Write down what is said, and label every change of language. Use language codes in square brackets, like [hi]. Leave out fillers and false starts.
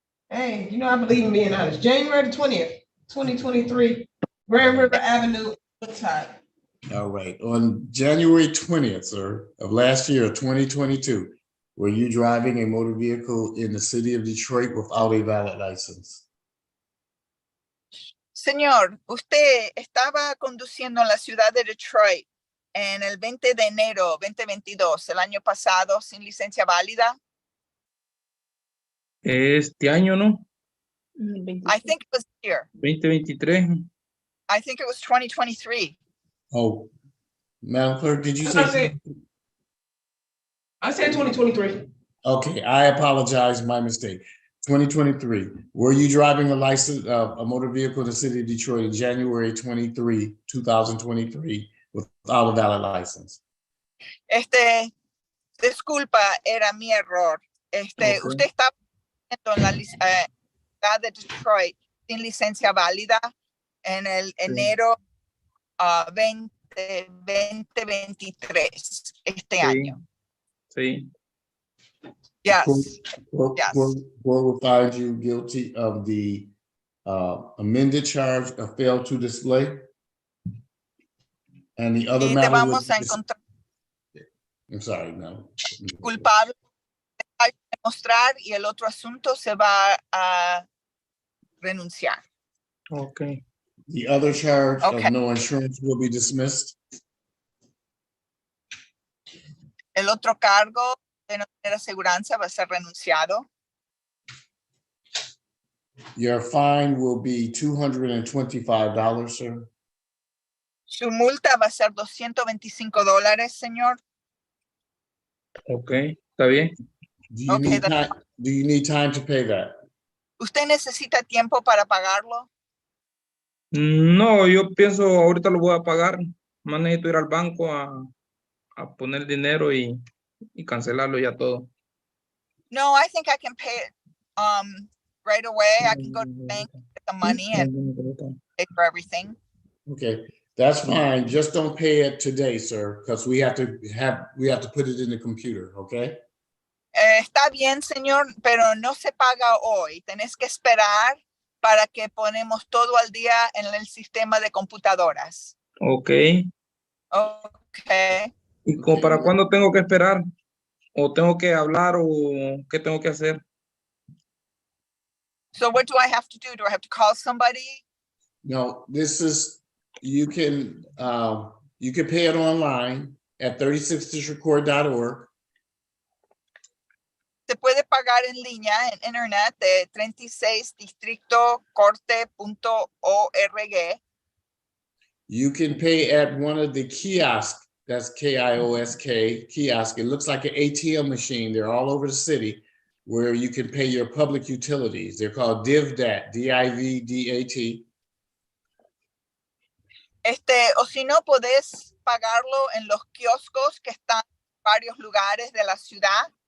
[en] Hey, you know, I believe in being honest. January the 20th, 2023, Grand River Avenue, Woodside. All right. On January 20th, sir, of last year, 2022, were you driving a motor vehicle in the city of Detroit without a valid license? [es] Señor, usted estaba conduciendo en la ciudad de Detroit en el 20 de enero 2022, el año pasado, sin licencia válida. Este año, ¿no? [en] I think it was here. 2023. I think it was 2023. Oh, Madam Clerk, did you I say? said 2023. Okay, I apologize, my mistake. 2023, were you driving a license, a motor vehicle in the city of Detroit in January 23, 2023 without a valid license? [es] Disculpa, era mi error. [en] Okay. [es] Usted estaba en la ciudad de Detroit sin licencia válida en el enero 2023, este año. Sí. [en] Yes. Court will find you guilty of the amended charge of fail to display. And the other [es] Y te [en] matter [es] vamos a [en] was, [es] encontrar [en] I'm sorry, no. [es] culpable de demostrar y el otro asunto se va a renunciar. [en] Okay. The other charge Okay. of no insurance will be dismissed. [es] El otro cargo de no tener aseguranza va a ser renunciado. [en] Your fine will be $225, sir. [es] Su multa va a ser $225, señor. Okay, está bien. [en] Do you Okay, need time? Do you need time to pay that? [es] ¿Usted necesita tiempo para pagarlo? No, yo pienso ahorita lo voy a pagar. Más necesito ir al banco a poner dinero y cancelarlo ya todo. [en] No, I think I can pay it right away. I can go to the bank, get the money and pay for everything. Okay, that's fine. Just don't pay it today, sir, because we have to put it in the computer, okay? [es] Está bien, señor, pero no se paga hoy. Tenés que esperar para que ponemos todo al día en el sistema de computadoras. [en] Okay. Okay. [es] ¿Y para cuándo tengo que esperar? ¿O tengo que hablar o qué tengo que hacer? [en] So what do I have to do? Do I have to call somebody? No, this is, you can pay it online at 36districtcourt.org. [es] Se puede pagar en línea en internet de 36districtocorte.org. [en] You can pay at one of the kiosks, that's kiosk, kiosk. It looks like an ATM machine. They're all over the city where you can pay your public utilities. They're called DivDat, D-I-V-D-A-T. [es] O si no, podés pagarlo en los kioscos que están en varios lugares de la ciudad.